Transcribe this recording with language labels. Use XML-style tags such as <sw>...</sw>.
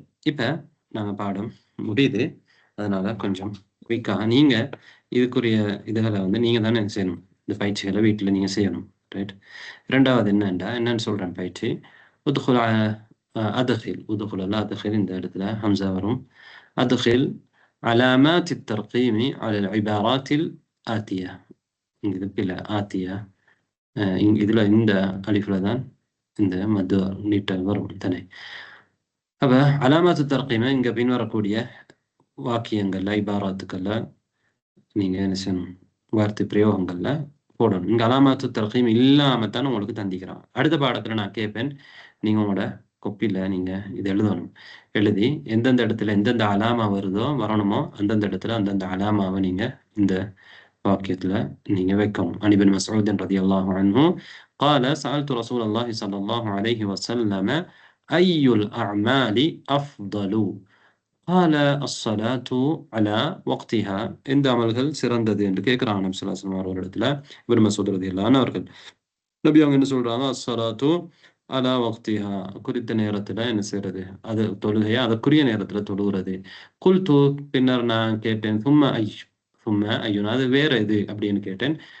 <ta>இப்ப நாங்க பாடம் முடியுது, அதனால கொஞ்சம் குயிக்காக நீங்க இதுக்குரிய இதுகளை வந்து நீங்க தானே செய்யணும், இந்த பயிற்சிகளை வீட்டுல நீங்க செய்யணும். ரைட். இரண்டாவது என்னன்னு சொல்றேன் பயிற்சி.</ta> <ar>உதுகுல் அதகில், உதுகுல் அதகில்,</ar> <ta>இந்த இடத்துல ஹம்சா வரும்.</ta> <ar>அதகில் علامات الترقيم على العبارات الآتية.</ar> <ta>இது பில ஆத்தியா, இதுல இந்த அலிஃப்ல தான் இந்த மது நீட்டல் வரும் தானே. அப்ப அலாமாத்து தர்கீம இங்க பின்வரக்கூடிய வாக்கியங்கள்ல, இபாராத்துக்கள்ல நீங்க என்ன செய்யணும்? வார்த்தை பிரயோகங்கள்ல போடணும். இங்க அலாமாத்து தர்கீம் இல்லாம தான் உங்களுக்கு தந்திக்கிறான். அடுத்த பாடத்துல நான் கேட்பேன், நீங்க உங்களோட கொப்பில நீங்க இது எழுதணும். எழுதி எந்தெந்த இடத்துல எந்தெந்த அலாமா வரணுமோ அந்தந்த இடத்துல அந்தந்த அலாமாவை நீங்க இந்த வாக்கியத்துல நீங்க வைக்கணும்.</ta> <ar>عن ابن مسعود رضي الله عنه قال سألت رسول الله صلى الله عليه وسلم أي الأعمال أفضل قال الصلاة على وقتها.</ar> <ta>இந்த அமல்கள் சிறந்தது என்று கேட்கிறாங்க நபி ஸல்லல்லாஹு அலைஹி வஸல்லம் அவர்களிடத்துல. இப்னு மஸ்ஊத் ரலியல்லாஹு அன்ஹு அவர்கள் நபி அவங்க என்ன சொல்றாங்க?</ta> <ar>அஸ்ஸலாத்து அலா வக்திஹா,</ar> <ta>குறித்த நேரத்துல என்ன செய்யறது? அது தொழுகையா அதற்குரிய நேரத்துல தொழுகிறது. குல்து, பின்னர் நான் கேட்டேன்,</ta> <ar>சும்மா ஐயுன்,</ar> <ta>அது வேற எது அப்படின்னு கேட்டேன்.</ta>